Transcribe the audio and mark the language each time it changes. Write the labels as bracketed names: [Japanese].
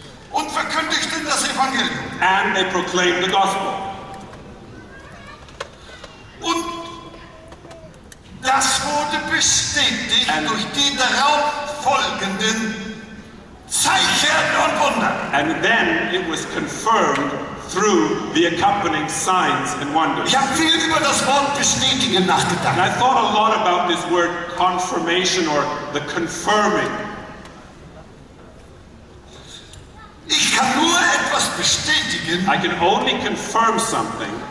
[German] und verkündigten das Evangelium. [English] And they proclaimed the gospel. [German] Und das wurde bestätigt [English] And- [German] durch die darauf folgenden Zeichen und Wunder. [English] And then it was confirmed through the accompanying signs and wonders. [German] Ich habe viel über das Wort bestätigen [English] And [German] nachgedacht. [English] I thought a lot about this word confirmation or the confirming. [German] Ich kann nur etwas bestätigen, [English] I can only confirm something